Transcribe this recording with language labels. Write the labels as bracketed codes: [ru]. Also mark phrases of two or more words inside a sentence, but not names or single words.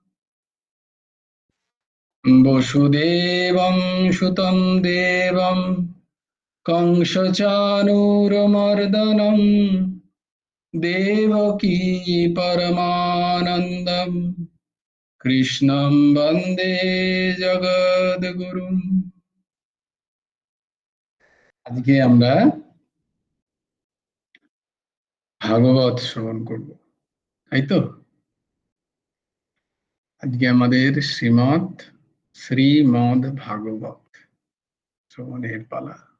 [sa] वसुदेवं सुतं देवं कंसचाणूरमर्दनं देवकी परमानन्दं कृष्णं वन्दे जगद्गुरुम्। [bn] আজকে আমরা ভাগবত শ্রবণ করব, তাই তো? আজকে আমাদের শ্রীমদ্ ভাগবত শ্রবণের পালা।